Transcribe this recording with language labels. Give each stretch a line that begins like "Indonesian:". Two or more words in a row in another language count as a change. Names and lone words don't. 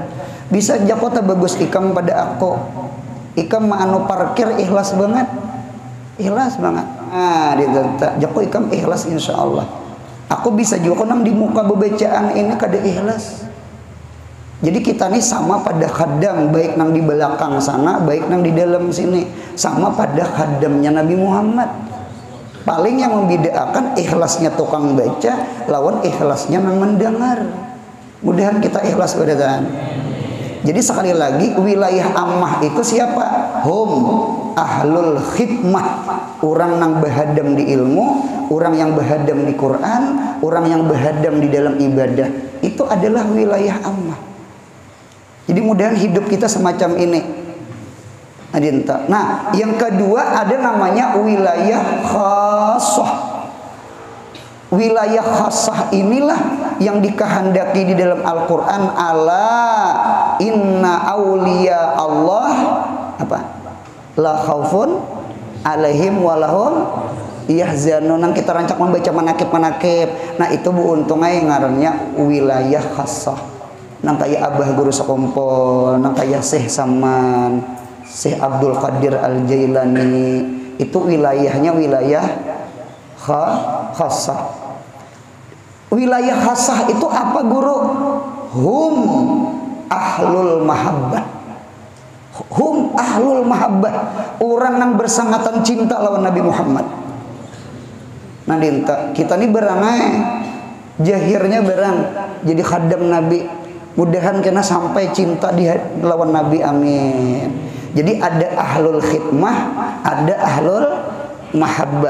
Banjar: Bisa jakota bagus ikam pada aku. Ikam anu parkir ikhlas banget. Ikhlas banget. Nah, jako ikam ikhlas insyaallah. Aku bisa juga nang di muka bebacaan ini kada ikhlas. Jadi kita nih sama pada khadam, baik nang di belakang sana, baik nang di dalam sini, sama pada khadamnya Nabi Muhammad. Paling yang membedakan ikhlasnya tukang baca lawan ikhlasnya yang mendengar. Mudahan kita ikhlas pada. Jadi sekali lagi wilayah ammah itu siapa?
Arabic: هم أهل الخدمة,
Banjar: orang yang bahadam di ilmu, orang yang bahadam di Quran, orang yang bahadam di dalam ibadah. Itu adalah wilayah ammah. Jadi mudahan hidup kita semacam ini. Nah, yang kedua ada namanya wilayah khassah. Wilayah khassah inilah yang dikehendaki di dalam Al-Qur'an,
Arabic: ألا إن أولياء الله
Banjar: apa?
Arabic: لا خوف عليهم ولهم يحزنون.
Banjar: Nang kita rancak membaca manakib-manakib. Nah, itu bu untungnya ngarannya wilayah khassah. Nang kaya Abah Guru Sakompol, nang kaya Syekh Saman, Syekh Abdul Qadir Al-Jailani, itu wilayahnya wilayah khassah. Wilayah khassah itu apa guru?
Arabic: هم أهل المحبة. هم أهل المحبة,
Banjar: orang yang bersangatan cinta lawan Nabi Muhammad. Nah dinta, kita ini berangai jahirnya berang jadi khadam Nabi. Mudahan kena sampai cinta di lawan Nabi, amin. Jadi ada
Arabic: أهل الخدمة,
Banjar: ada
Arabic: أهل المحبة.